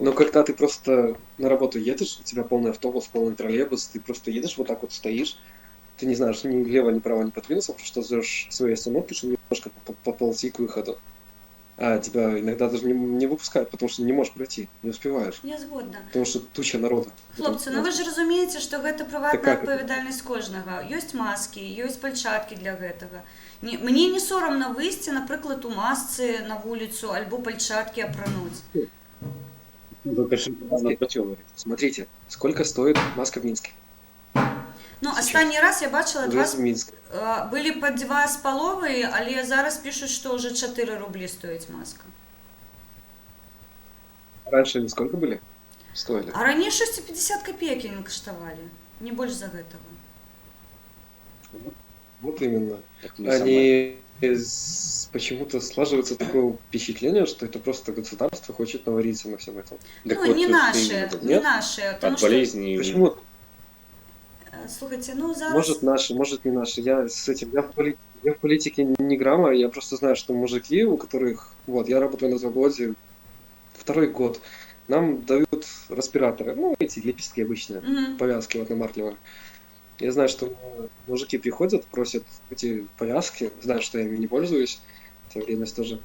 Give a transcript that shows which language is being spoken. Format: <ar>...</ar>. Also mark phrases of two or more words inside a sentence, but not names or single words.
<ru>Но когда ты просто на работу едешь, у тебя полный автобус, полный троллейбус, ты просто едешь, вот так вот стоишь, ты не знаешь ни влево, ни вправо не подвинуться, потому что ждешь своей остановки, чтобы немножко поползти к выходу. А тебя иногда даже не выпускают, потому что не можешь пройти, не успеваешь.</ru> <be>Я згодна.</be> <ru>Потому что туча народа.</ru> <be>Хлопцы, ну вы ж разумееце, што гэта прыватная</be> <ru>Так как это?</ru> <be>адпавядальнасць кожнага. Ёсць маскі, ёсць пальчаткі для гэтага. Мне не сорамна выйсці, напрыклад, у масцы на вуліцу альбо пальчаткі апрануць.</be> <ru>Смотрите, сколько стоит маска в Минске?</ru> <be>Ну, астанні раз я бачила</be> <ru>В Минске.</ru> <be>былі па 2,5, але зараз пішуць, што ўжо 4 рублі стоіць маска.</be> <ru>Раньше они сколько были? Стоили.</ru> <be>А раней 6,50 копеек яны каштавалі. Не больш за гэтага.</be> <ru>Вот именно. Так не самое. Они почему-то слаживается такое впечатление, что это просто государство хочет навариться на всем этом. Так Ну, вот, не вот наши, именно. не Нет? наши. Тому</ru> <uk>От що,</uk> <ru>болезни. Почему?</ru> <uk>слухайте, ну зараз...</uk> <ru>Может наши, может не наши. Я с этим, я в политике не грамма, я просто знаю, что мужики, у которых, вот, я работаю на заводе 2-й год, нам дают респираторы, ну, эти лепестки обычные, Мгм. повязки вот на Мартливо. Я знаю, что мужики приходят, просят эти повязки, знают, что я ими не пользуюсь, хотя вредность тоже.</ru>